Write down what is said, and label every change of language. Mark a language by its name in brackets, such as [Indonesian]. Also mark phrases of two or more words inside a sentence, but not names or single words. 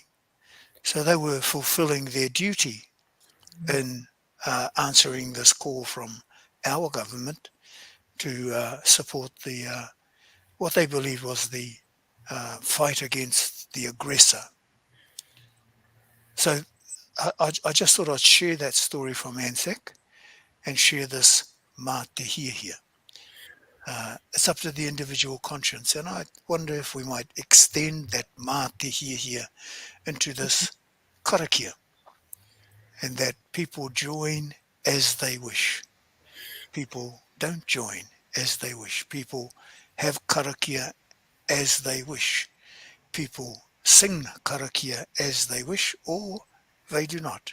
[English] So they were fulfilling their duty in answering this call from our government to support the what they believed was the fight against the aggressor. So I just thought I'd share that story from Anzac and share this [Māori] mā te hia hia. [English] It's up to the individual conscience, and I wonder if we might extend that [Māori] mā te hia hia [English] into this karakia, and that people join as they wish. People don't join as they wish. People have karakia as they wish. People sing karakia as they wish, or they do not.